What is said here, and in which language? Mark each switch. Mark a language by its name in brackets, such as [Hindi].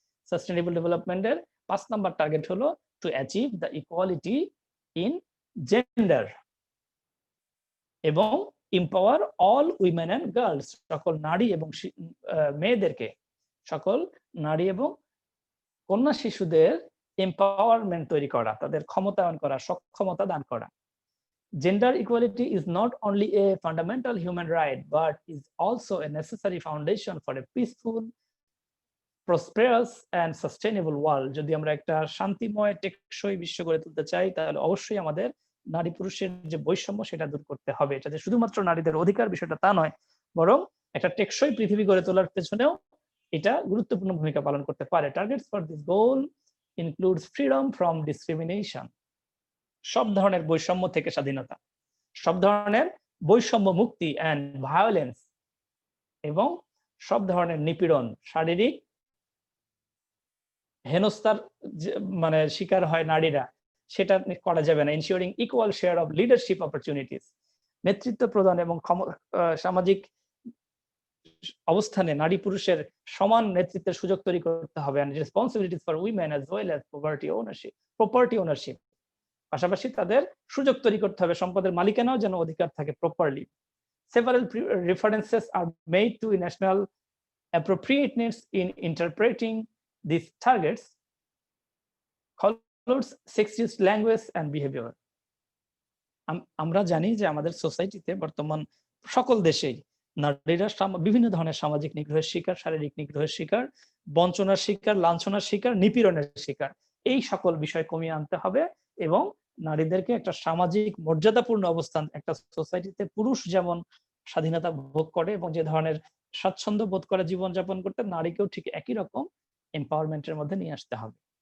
[Bangla] Sustainable Development এর 5 নম্বর target হলো [English] to achieve the equality in gender [Bangla] এবং [English] empower all women and girls, [Bangla] সকল নারী এবং মেয়েদেরকে, সকল নারী এবং কন্যা শিশুদের এম্পাওয়ারমেন্ট তৈরি করা, তাদের ক্ষমতায়ন করা, সক্ষমতা দান করা। [English] Gender equality is not only a fundamental human right, but is also a necessary foundation for a peaceful, prosperous and sustainable world. [Bangla] যদি আমরা একটা শান্তিময়, টেকসই বিশ্ব গড়ে তুলতে চাই, তাহলে অবশ্যই আমাদের নারী পুরুষের যে বৈষম্য সেটা দূর করতে হবে। এটা যে শুধুমাত্র নারীদের অধিকার বিষয়টা তা নয়, বরং একটা টেকসই পৃথিবী গড়ে তোলার পেছনেও এটা গুরুত্বপূর্ণ ভূমিকা পালন করতে পারে। [English] Targets for this goal includes freedom from discrimination, [Bangla] সব ধরনের বৈষম্য থেকে স্বাধীনতা, সব ধরনের বৈষম্য মুক্তি [English] and violence, [Bangla] এবং সব ধরনের নিপীড়ন, শারীরিক হেনস্থার মানে শিকার হয় নারীরা, সেটা করা যাবে না। [English] ensuring equal share of leadership opportunities, [Bangla] নেতৃত্ব প্রদান এবং সামাজিক অবস্থানে নারী পুরুষের সমান নেতৃত্বের সুযোগ তৈরি করতে হবে। [English] and responsibilities for women as well as property ownership, [Bangla] পাশাপাশি তাদের সুযোগ তৈরি করতে হবে, সম্পদের মালিকানাও যেন অধিকার থাকে properly. [English] Several references are made to national appropriateness in interpreting these targets, includes sexist language and behavior. [Bangla] আমরা জানি যে আমাদের সোসাইটিতে বর্তমান সকল দেশেই নারীরা বিভিন্ন ধরনের সামাজিক নিগ্রহের শিকার, শারীরিক নিগ্রহের শিকার, বঞ্চনার শিকার, লাঞ্ছনার শিকার, নিপীড়নের শিকার। এই সকল বিষয় কমিয়ে আনতে হবে এবং নারীদেরকে একটা সামাজিক মর্যাদাপূর্ণ অবস্থান, একটা সোসাইটিতে পুরুষ যেমন স্বাধীনতা ভোগ করে এবং যে ধরনের স্বাচ্ছন্দ্য বোধ করে জীবনযাপন করতে, নারীকেও ঠিক একই রকম এম্পাওয়ারমেন্টের মধ্যে নিয়ে আসতে হবে।